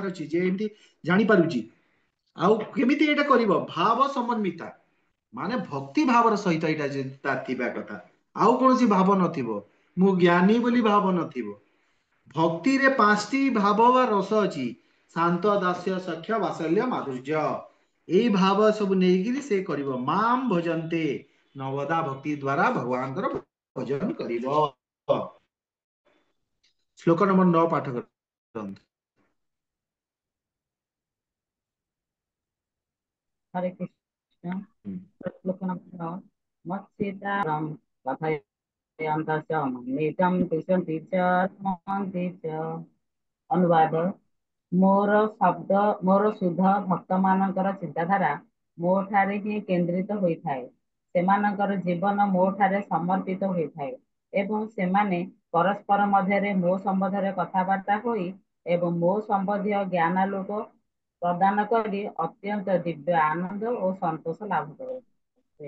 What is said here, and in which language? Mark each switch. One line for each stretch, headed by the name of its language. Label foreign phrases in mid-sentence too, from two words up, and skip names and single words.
Odia: ଅଛି ଯେ ଏମିତି ଜାଣିପାରୁଛି ଆଉ କେମିତି ଏଇଟା କରିବ ଭାବ ସମନ୍ବିତା ମାନେ ଭକ୍ତି ଭାବର ସହିତ ଏଇଟା ତାର ଥିବା କଥା ଆଉ କୌଣସି ଭାବ ନଥିବ ମୁଁ ଜ୍ଞାନୀ ବୋଲି ଭାବ ନଥିବ ଭକ୍ତିରେ 5ଟି ଭାବ ବା ରସ ଅଛି ଶାନ୍ତ ଦାସ୍ୟ ସଖ୍ୟ ବାତ୍ସଲ୍ୟ ମାଧୁର୍ଯ୍ୟ ଏଇ ଭାବ ସବୁ ନେଇକିରି ସେ କରିବ
Sanskrit: ମାମ୍ ଭଜନ୍ତେ
Odia: ନବଦା ଭକ୍ତି ଦ୍ଵାରା ଭଗବାନଙ୍କର ଭଜନ କରିବ ଶ୍ଲୋକ ନମ୍ବର 9 ପାଠ କରନ୍ତୁ
Sanskrit: हरे कृष्ण
Hindi: श्लोक नंबर 9
Sanskrit: मत्सितारं कथयन्तश्च मन्नितं तिष्ठन्ति च स्मरन्ति च अनुवाद
Odia: ମୋର ଶୁଦ୍ଧ ଭକ୍ତମାନଙ୍କର ଚିନ୍ତାଧାରା ମୋ ଠାରେ ହିଁ କେନ୍ଦ୍ରିତ ହୋଇଥାଏ ସେମାନଙ୍କର ଜୀବନ ମୋ ଠାରେ ସମର୍ପିତ ହୋଇଥାଏ ଏବଂ ସେମାନେ ପରସ୍ପର ମଧ୍ୟରେ ମୋ ସମ୍ବନ୍ଧରେ କଥାବାର୍ତ୍ତା ହୋଇ ଏବଂ ମୋ ସମ୍ବନ୍ଧୀୟ ଜ୍ଞାନାଲୋକ ପ୍ରଦାନ କରି ଅତ୍ୟନ୍ତ ଦିବ୍ୟ ଆନନ୍ଦ ଓ ସନ୍ତୋଷ ଲାଭ କରନ୍ତି